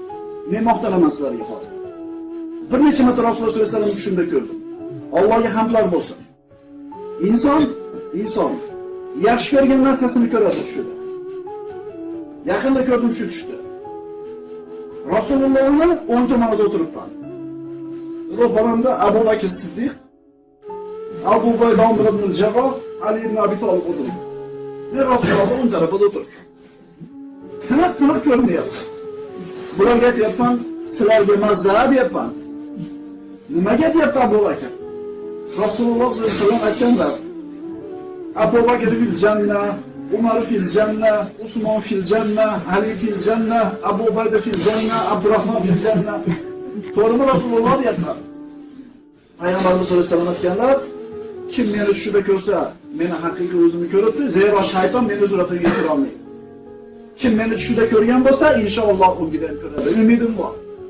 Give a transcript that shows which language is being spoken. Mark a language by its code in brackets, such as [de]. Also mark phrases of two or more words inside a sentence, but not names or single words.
[uz] Men maqtanaman sizlarga hozir. Bir necha marta Rasululloh [ar] صلى الله عليه وسلم [uz] tushida ko'rdim. Allohga hamdlar bo'lsin. Inson yaxshi ko'rgan narsasini ko'radi tushida. Yaqinda ko'rdim shu tushda. Rasulullohni o'ng tomonida o'tiribman. Ro'paramda Abu Bakr Siddiq, Abu Ubayda ibn al-Jarroh, Ali ibn Abi Talib o'tiribdi. Men Rasulullohni o'ng tarafida o'tiribman. Tiniq ko'rinyapti. Bularga aytyapman, sizlarga mazza deyapman. Nimaga deyapti Abu Bakr? Rasululloh [ar] صلى الله عليه وسلم [uz] aytganlar: [ar] أبو بكر في الجنة، عمر في الجنة، عثمان في الجنة، علي في الجنة، أبو عبيدة في الجنة، عبد الرحمن في الجنة. [uz] To'g'rimi Rasululloh deyaptilar. Payg'ambarimiz [ar] صلى الله عليه وسلم [uz] aytganlar: kim meni tushida ko'rsa, meni haqiqiy o'zimni ko'ribdi, zero shayton meni suratimga kira olmaydi. Kim meni tushida ko'rgan bo'lsa, inshaalloh unga ham ko'radi. Umidim bor.